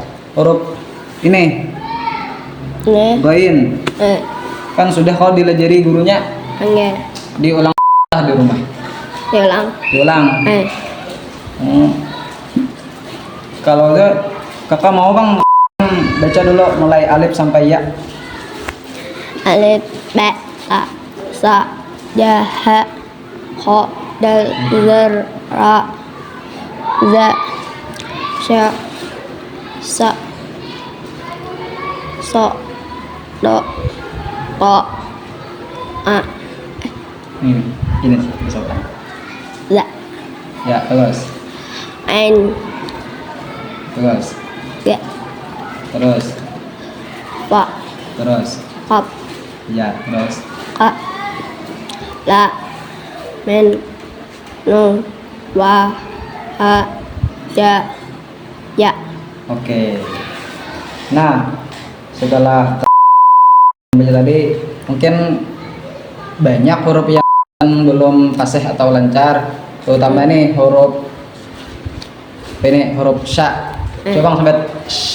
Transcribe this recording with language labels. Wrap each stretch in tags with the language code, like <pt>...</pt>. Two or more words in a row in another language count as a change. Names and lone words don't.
<id>Huruf ini. Bain. Kan sudah kalau dilajari gurunya. Diulang di rumah. Diulang. Kalau kakak mau bang baca dulu mulai alif sampai ya.</id> <ar>alif ba ta sa ja ha kha dal zar ra za sha sa so do ko a</ar> <id>Ini bisa ulang.</id> <ar>za</ar> <id>Ya, terus.</id> <ar>ain</ar> <id>Terus.</id> <ar>ya</ar> <id>Terus.</id> <ar>fa</ar> <id>Terus.</id> <ar>qaf</ar> <id>Ya, terus.</id> <ar>ka la men nun wa ha ja ya.</ar> <id>Oke. Nah, setelah baca tadi, mungkin banyak huruf yang belum fasih atau lancar, terutama ini huruf sya. Coba sampai sya.</id>